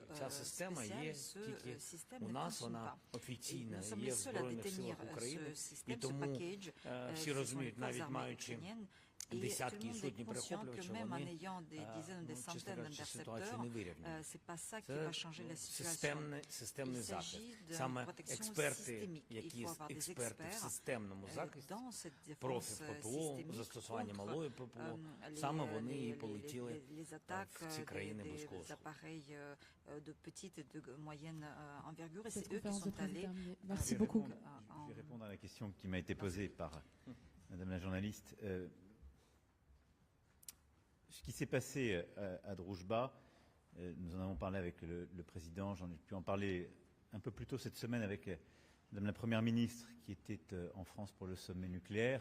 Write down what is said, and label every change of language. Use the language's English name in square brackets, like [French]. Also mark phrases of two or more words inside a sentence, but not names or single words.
[Ukrainian] Ця система є тільки у нас, вона офіційна, є в Збройних силах України, і тому всі розуміють, навіть маючи десятки і сотні перехоплювачів, вони, чесно кажучи, ситуацію не вирівнюють. Це системний захист. Саме експерти, які експерти в системному захисті, профі ППО, застосування малої ППО, саме вони і полетіли в ці країни близького [French] de petite et de moyenne envergure, et c'est eux qui sont allés. Merci beaucoup. Je vais répondre à la question qui m'a été posée par Madame la journaliste. Ce qui s'est passé à Druzhba, nous en avons parlé avec le président, j'en ai pu en parler un peu plus tôt cette semaine avec Madame la Première ministre qui était en France pour le sommet nucléaire.